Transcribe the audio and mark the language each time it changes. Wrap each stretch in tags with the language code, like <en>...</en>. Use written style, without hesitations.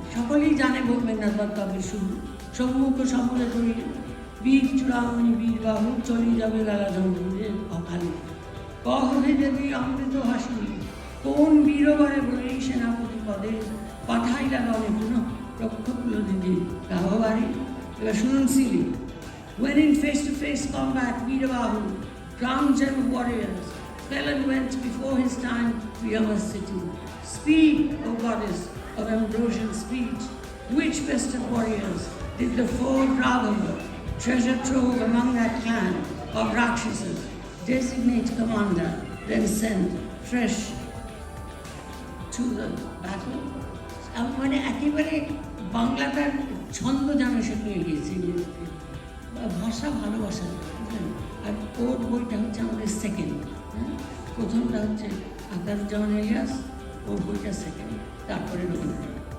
<bn>সকলেই জানে মেঘনাথ কাব্যের শুরু। সম্মুখ সমরে করি বীর চূড়ামণি বীর বাহু চলি যাবে লালা জঙ্গলে অকালে কহে যদি অমৃত হাসি কোন বীরবরে বলে সেনাপতি পদে পাঠাইলা দলে পুনঃ রক্ষকুল দিদি কাহবাড়ি। এবার শুনুন Seely.</bn> <en>When in face-to-face combat, Veerabahu, crowned gem of warriors, fell and went before his time to Yama's city. Speak, O goddess of ambrosial speech, which best of warriors did the foe Raghava, treasure trove among that clan of Rakshasas, designate commander, then send fresh to the battle?</en> <bn>মানে একেবারে বাংলাটার ছন্দ জানা শিখিয়ে গিয়েছি, ভাষা ভালোবাসা, বুঝলেন। আর ওর বইটা হচ্ছে আমাদের সেকেন্ড। হ্যাঁ, প্রথমটা হচ্ছে আকারুজ্জামান ইলিয়াস, ওর বইটা সেকেন্ড, তারপরে রবীন্দ্রনাথ।</bn>